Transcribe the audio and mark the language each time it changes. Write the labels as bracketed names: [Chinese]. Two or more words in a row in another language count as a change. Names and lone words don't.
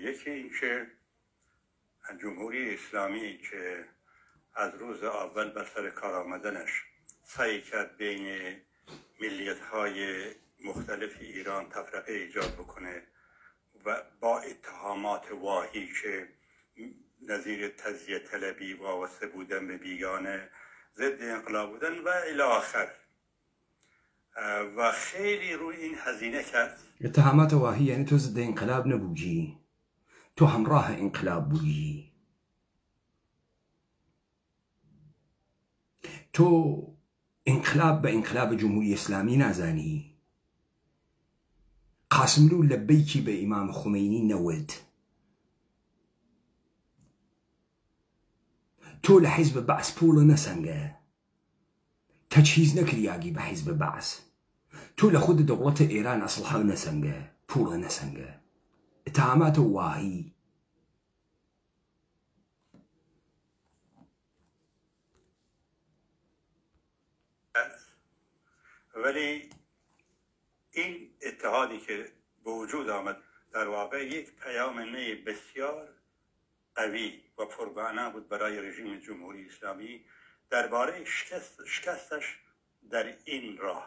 [Persian] یکی این که جمهوری اسلامی که از روز اول بر سر کار آمدنش سعی کرد بین ملیت‌های مختلف ایران تفرقه ایجاد بکنه و با اتهامات واهی که نظیر تزیه طلبی وابسته بودن به بیگانه ضد انقلاب بودن و الی آخر و خیلی روی این هزینه کرد. اتهامات واهی یعنی تو ضد انقلاب نبووی تو همراه انقلاب بووی [Central Kurdish] تو انقلاب بە انقلاب جمهوری اسلامی نازانی قاسملو لەبەیکی بە ئیمام خومینی نەوت تۆ لە حیزب بەعس پوڵە نەسەنگە تەجهیز نەکریاگی بە حیزب بەعس تۆ لە خود دەوڵەتە ئێران ئەسڵحە نەسەنگە پوڵە نەسەنگە [Persian] اتهامات واهی ولی این اتحادی که به وجود آمد در واقع یک پیام نوع بسیار قوی و پرمعنا بود برای رژیم جمهوری اسلامی درباره شکستش در این راه.